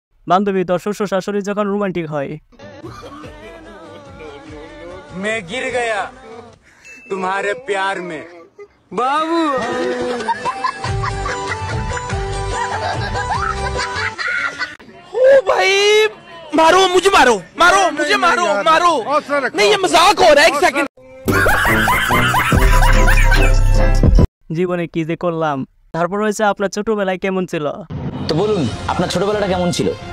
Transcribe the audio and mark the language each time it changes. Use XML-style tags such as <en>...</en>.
<bn>বান্ধবী, তোর শ্বশুর শাশুড়ি যখন রোমান্টিক হয়।</bn> <hi>मैं गिर गया तुम्हारे प्यार में, बाबू ओ भाई मारो मुझे मारो मारो मुझे मारो मारो नहीं ये मजाक हो रहा है एक सेकंड</hi> <bn>জীবনে কি যে করলাম। তারপর হয়েছে আপনার ছোটবেলায় কেমন ছিল? তো বলুন আপনার ছোটবেলাটা কেমন ছিল?</bn>